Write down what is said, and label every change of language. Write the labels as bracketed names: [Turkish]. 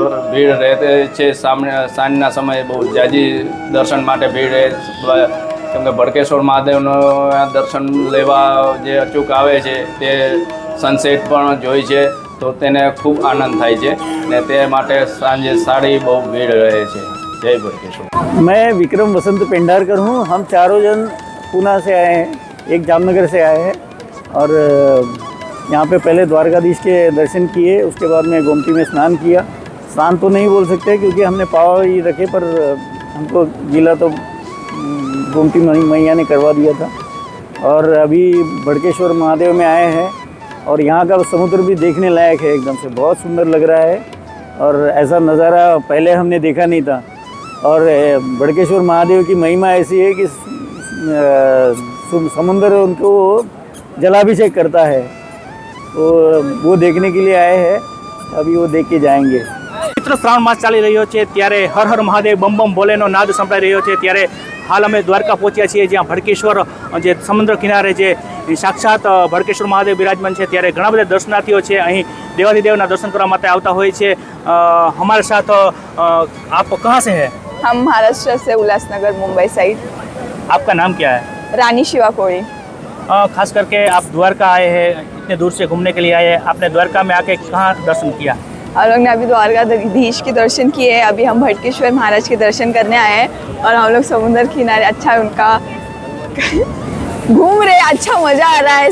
[Gujarati] ભીડ રહે છે. સાંજના સમયે બહુ જાજી દર્શન માટે ભીડ રહે, કેમ કે ભડકેશ્વર મહાદેવનો દર્શન લેવા જે અચૂક આવે છે તે સનસેટ પણ જોઈ છે, તો તેને ખૂબ આનંદ થાય છે ને તે માટે સાંજે સારી બહુ ભીડ રહે છે. જય ભડકેશ્વર. [Hindi] मैं विक्रम वसंत पेंडारकर हूँ. हम चारों जन पूना से आए हैं, एक जामनगर से आए हैं और यहाँ पे पहले द्वारकाधीश के दर्शन किए, उसके बाद में गोमती में स्नान किया. स्नान तो नहीं बोल सकते क्योंकि हमने पाँव ही रखे, पर हमको गीला तो गोमती मैया ने करवा दिया था. और अभी भड़केश्वर महादेव में आए हैं और यहाँ का समुद्र भी देखने लायक है, एकदम से बहुत सुंदर लग रहा है। और ऐसा नज़ारा पहले हमने देखा नहीं था। और भड़केश्वर महादेव की महिमा ऐसी है कि समुद्र उनको जलाभिषेक करता है, तो वो देखने के लिए आए हैं, अभी वो देख के जाएंगे। [Gujarati] પવિત્ર શ્રાવણ માસ ચાલી રહ્યો છે ત્યારે હર હર મહાદેવ બમ બમ બોલેનો નાદ સંભળાઈ રહ્યો છે ત્યારે હાલ અમે દ્વારકા પહોંચ્યા છીએ જ્યાં ભડકેશ્વર જે સમુદ્ર કિનારે જે સાક્ષાત ભડકેશ્વર મહાદેવ બિરાજમાન છે ત્યારે ઘણા બધા દર્શનાર્થીઓ છે અહીં દેવાધિદેવના દર્શન કરવા માટે આવતા હોય છે। [Hindi] हमारे साथ आप कहाँ से हैं? हम महाराष्ट्र से उल्लासनगर मुंबई साइड। आपका नाम क्या है? रानी शिवा कोड़ी। खास करके आप द्वारका आए हैं, इतने दूर से घूमने के लिए आए हैं, आपने द्वारका में आके कहाँ दर्शन किया? हम लोग ने अभी द्वारकाधीश के दर्शन किए हैं, अभी हम भटकेश्वर महाराज के दर्शन करने आए हैं और हम लोग समुद्र किनारे अच्छा उनका घूम रहे हैं, अच्छा मजा आ रहा है।